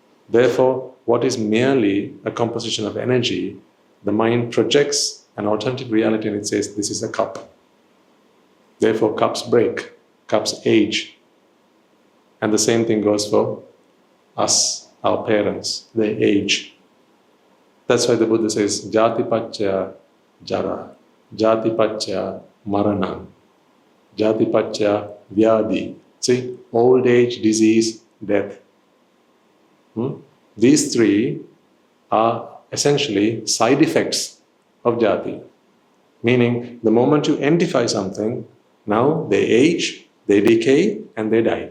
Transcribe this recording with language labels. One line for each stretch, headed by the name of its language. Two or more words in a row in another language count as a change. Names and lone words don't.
English: Therefore, what is merely a composition of energy, the mind projects an alternative reality and it says, this is a cup. Therefore, cups break, cups age. And the same thing goes for us, our parents, they age. That's why the Buddha says,
Pali: Jati Pacchaya Jara, Jati Pacchaya Marana, Jati Pacchaya Vyadi.
English: See, old age, disease, death. These three are essentially side effects of jati. Meaning, the moment you identify something, now they age, they decay, and they die.